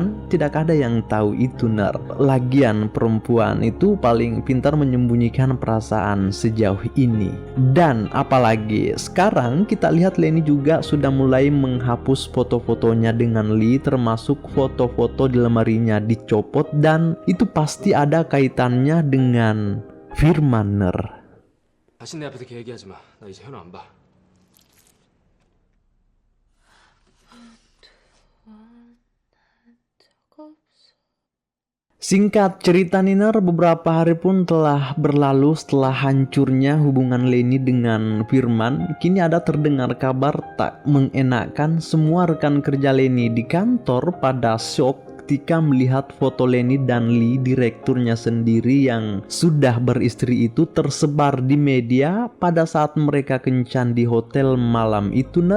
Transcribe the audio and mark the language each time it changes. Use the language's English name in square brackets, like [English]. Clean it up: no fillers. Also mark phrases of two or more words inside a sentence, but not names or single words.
[Indonesian] Tidak ada yang tahu itu ner. Lagian perempuan itu paling pintar menyembunyikan perasaan sejauh ini. Dan apalagi sekarang kita lihat Leni juga sudah mulai menghapus foto-fotonya dengan Lee, termasuk foto-foto di lemarinya dicopot, dan itu pasti ada kaitannya dengan Firman ner. [Korean] 다시 내 앞에서 걔 얘기하지 마. 나 이제 현우 안 봐. [Indonesian] Singkat cerita Niner, beberapa hari pun telah berlalu setelah hancurnya hubungan Leni dengan Firman. Kini ada terdengar kabar tak mengenakan. Semua rekan kerja Leni di kantor pada syok ketika melihat foto Leni dan Lee, direkturnya sendiri yang sudah beristri itu, tersebar di media pada saat mereka kencan di hotel malam itu ner.